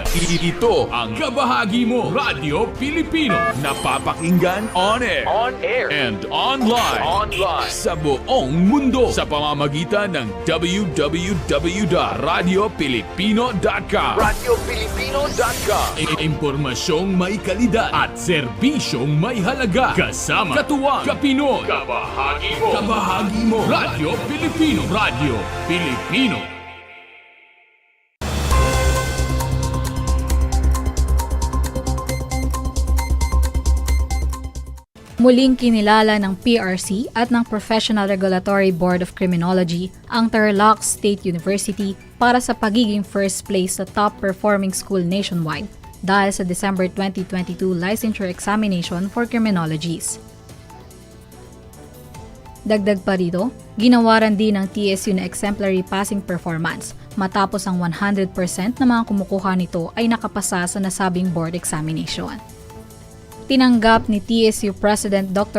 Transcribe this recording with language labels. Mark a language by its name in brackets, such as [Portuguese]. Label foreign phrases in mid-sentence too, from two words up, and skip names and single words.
[Filipino] Ito ang Kabahagi Mo Radyo Pilipino, napapakinggan [English] on air and online [Filipino] sa buong mundo sa pamamagitan ng www.radiopilipino.com. Impormasyong may kalidad at serbisyong may halaga, kasama katuwang Kapinoy. Kabahagi Mo Radyo Pilipino. Radyo Pilipino. Muling kinilala ng PRC at ng Professional Regulatory Board of Criminology ang Tarlac State University para sa pagiging [English] first place [Filipino] sa [English] top-performing school nationwide [Filipino] dahil sa December 2022 [English] licensure examination for criminologies. [Filipino] Dagdag pa rito, ginawaran din ng TSU na [English] exemplary passing performance [Filipino] matapos ang 100% na mga kumukuha nito ay nakapasa sa nasabing board examination. Tinanggap ni TSU President Dr.